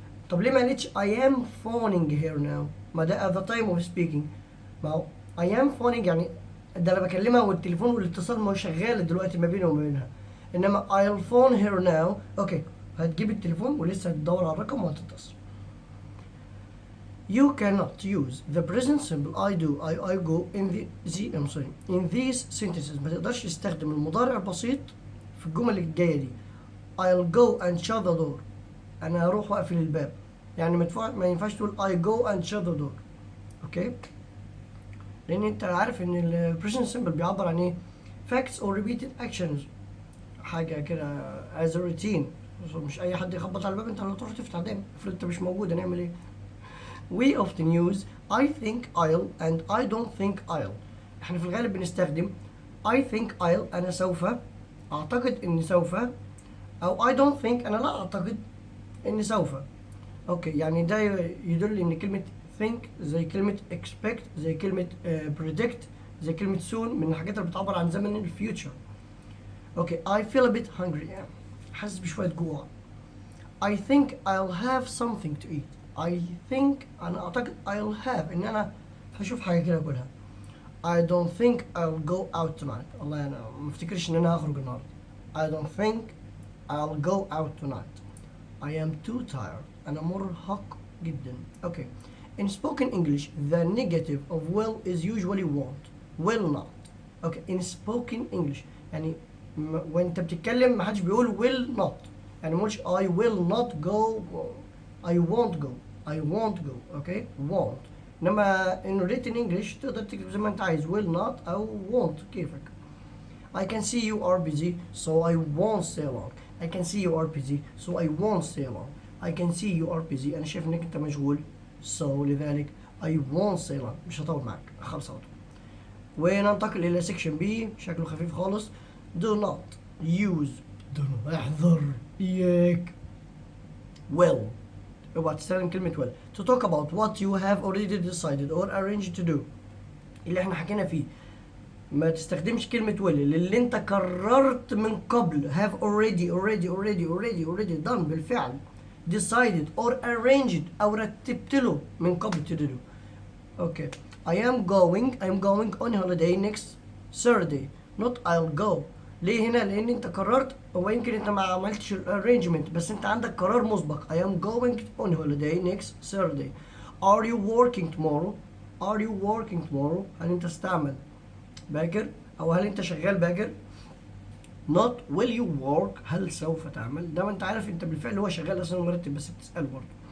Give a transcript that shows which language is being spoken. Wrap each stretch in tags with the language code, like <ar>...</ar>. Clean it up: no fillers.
<ar>طب ليه ما قالتش</ar> <en>I am phoning her now؟</en> <ar>ما ده</ar> <en>at the time of speaking.</en> <ar>ما هو</ar> <en>I am phoning</en> <ar>يعني ده أنا بكلمها والتليفون والاتصال ما هو شغال دلوقتي ما بيني وما بينها.</ar> <en>إنما I'll phone her now.</en> <ar>أوكي، هتجيب التليفون ولسه هتدور على الرقم وهتتصل.</ar> <en>You cannot use the present simple I do, I go in these sentences.</en> <ar>ما تقدرش تستخدم المضارع البسيط في الجمل الجاية دي.</ar> <en>I'll go and shut the door.</en> <ar>أنا هروح وأقفل الباب. يعني ما ينفعش تقول</ar> <en>I go and shut the door.</en> <ar>أوكي؟ لأن أنت عارف إن ال present simple بيعبر عن إيه؟</ar> <en>facts or repeated actions.</en> <ar>حاجة كده</ar> <en>as a routine.</en> <ar>مش أي حد يخبط على الباب أنت اللي تروح تفتح دايما. افرض أنت مش موجود هنعمل إيه؟</ar> <en>We often use I think I'll and I don't think I'll.</en> <ar>احنا في الغالب بنستخدم</ar> <en>I think I'll</en> <ar>أنا سوف، أعتقد إني سوف، أو</ar> <en>I don't think</en> <ar>أنا لا أعتقد إني سوف. أوكي، يعني ده يدل إن كلمة think زي كلمة expect زي كلمة predict زي كلمة soon من الحاجات اللي بتعبر عن زمن الفيوتشر.</ar> <en>Okay, I feel a bit hungry.</en> <ar>حاسس بشوية جوع.</ar> <en>I think I'll have something to eat. I think</en> <ar>أنا أعتقد</ar> <en>I'll have</en> <ar>إن أنا هشوف حاجة كده أقولها.</ar> <en>I don't think I'll go out tonight.</en> <ar>والله أنا ما افتكرش إن أنا هخرج النهاردة.</ar> <en>I don't think I'll go out tonight. I am too tired.</en> <ar>أنا مرهق جدا.</ar> <en>Okay. In spoken English, the negative of will is usually won't. Will not. Okay. In spoken English</en> <ar>يعني وأنت بتتكلم ما حدش بيقول will not. يعني مش</ar> <en>I will not go. I won't go. I won't go. Okay. Won't.</en> <ar>إنما</ar> <en>in written English</en> <ar>تقدر تكتب زي ما أنت عايز will not أو won't كيفك.</ar> <en>I can see you are busy so I won't stay long. I can see you are busy so I won't stay long. I can see you are busy.</en> <ar>أنا شايف إنك أنت مشغول so لذلك</ar> <en>I won't stay long.</en> <ar>مش هطول معك خلص على طول. وننتقل إلى section B شكله خفيف خالص.</ar> <en>Do not use.</en> <ar>do not احذر إياك.</ar> <en>will.</en> <ar>اوعى تستخدم كلمة</ar> <en>will to talk about what you have already decided or arranged to do.</en> <ar>اللي احنا حكينا فيه. ما تستخدمش كلمة will اللي انت قررت من قبل.</ar> <en>have already done بالفعل. decided or arranged</en> <ar>أو رتبت له من قبل</ar> <en>to do. Okay. I am going on holiday next Saturday. Not I'll go.</en> <ar>ليه هنا؟ لأن أنت قررت هو يمكن أنت ما عملتش arrangement بس أنت عندك قرار مسبق.</ar> <en>I am going on holiday next Saturday. Are you working tomorrow?</en> <ar>هل أنت استعمل باكر أو هل أنت شغال باكر؟</ar> <en>Not will you work</en> <ar>هل سوف تعمل؟ ده ما أنت عارف أنت بالفعل هو شغال أصلا مرتب بس بتسأله برضه.</ar>